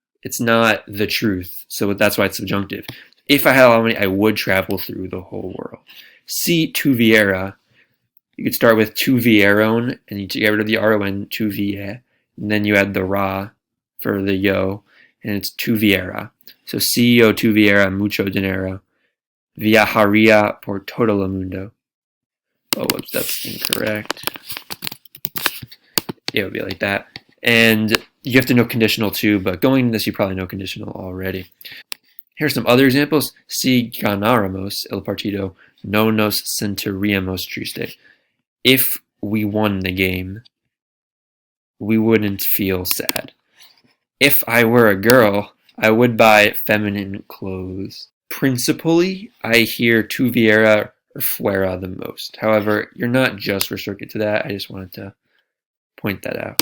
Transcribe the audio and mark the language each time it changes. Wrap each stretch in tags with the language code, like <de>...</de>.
<en>It's not the truth. So that's why it's subjunctive. If I had a lot of money, I would travel through the whole world. Si tuviera, you could start with tuvieron, and you get rid of the ron, tuvie, and then you add the ra for the yo, and it's tuviera.</en> <es>So si yo tuviera mucho dinero, viajaría por todo el mundo.</es> <en>Oh, whoops, that's incorrect. It would be like that. And you have to know conditional too, but going into this, you probably know conditional already. Here's some other examples.</en> <es>Si ganáramos el partido, no nos sentiríamos triste.</es> <en>If we won the game, we wouldn't feel sad. If I were a girl, I would buy feminine clothes. Principally, I hear tuviera or fuera the most. However, you're not just restricted to that. I just wanted to point that out.</en>